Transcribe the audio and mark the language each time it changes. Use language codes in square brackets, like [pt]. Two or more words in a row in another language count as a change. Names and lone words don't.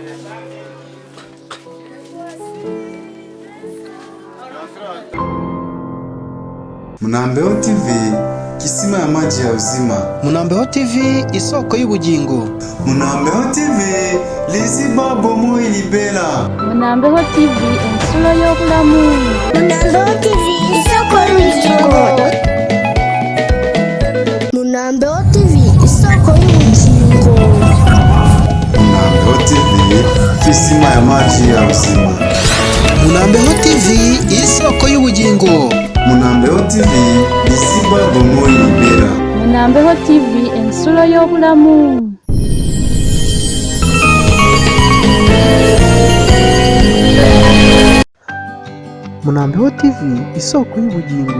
[sw] Munambeho TV kisima ya maji ya uzima. [rw] Munambeho TV isoko y'ubugingo. [ln] Munambeho TV liziba bomoi libela. [lg] Munambeho TV ensolo y'obulamu. [rw] Munambeho TV isoko y'ubugingo. Munambeho TV isoko y'ubugingo. [sw] Munambeho TV kisima ya maji ya uzima. [rw] Munambeho TV isoko y'ubugingo. [ln] Munambeho TV liziba bomoi libela. [lg] Munambeho TV ensolo y'obulamu. [rw] Munambeho TV isoko y'ubugingo.